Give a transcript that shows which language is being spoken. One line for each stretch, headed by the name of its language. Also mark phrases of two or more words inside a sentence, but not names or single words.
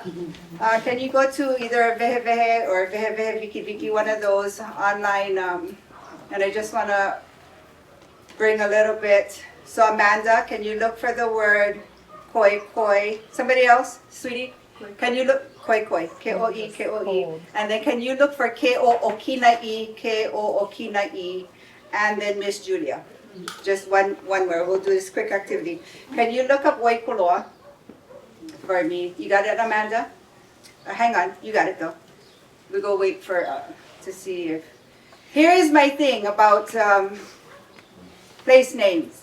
English: Can you go to either Vehe Vehe or Vehe Vehe Viki Viki, one of those online, and I just want to bring a little bit. So Amanda, can you look for the word koi koi? Somebody else, sweetie? Can you look, koi koi, K-O-E, K-O-E. And then can you look for K-O-O-K-Na-E, K-O-O-K-Na-E, and then Miss Julia. Just one word, we'll do this quick activity. Can you look up Waikuloa for me? You got it, Amanda? Hang on, you got it though. We'll go wait for, to see if, Here is my thing about place names.